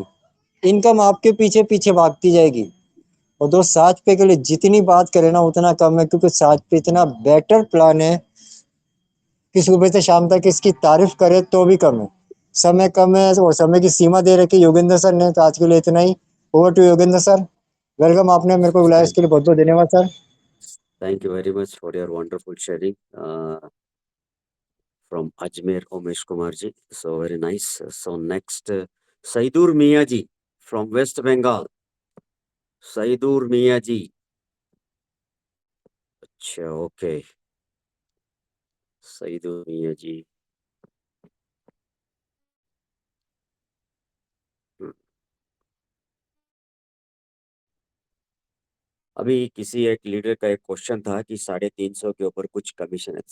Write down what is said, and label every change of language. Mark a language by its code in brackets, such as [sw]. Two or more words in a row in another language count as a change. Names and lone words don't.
[hi] इनकम आपके पीछे पीछे भागती जाएगी। और दोस्त, साच पे के लिए जितनी बात करें ना उतना कम है, क्योंकि साच पे इतना [en] better plan [hi] है कि सुबह से शाम तक इसकी तारीफ करे तो भी कम है। समय कम है और समय की सीमा दे रखी योगेंद्र सर ने, तो आज के लिए इतना ही। [en] over to Yogendra sir. [hi] वेलकम, आपने मेरे को बुलाया, इसके लिए बहुत बहुत धन्यवाद सर। [en] Thank you very much for your wonderful sharing from Ajmer, Umesh Kumar ji. So very nice. So next, Saidur Mia ji from West Bengal. Saidur Mia ji. [hi] अच्छा, ओके। [en] Saidur Mia ji. [hi] अभी किसी एक लीडर का एक क्वेश्चन था कि 350 के ऊपर कुछ कमीशन है।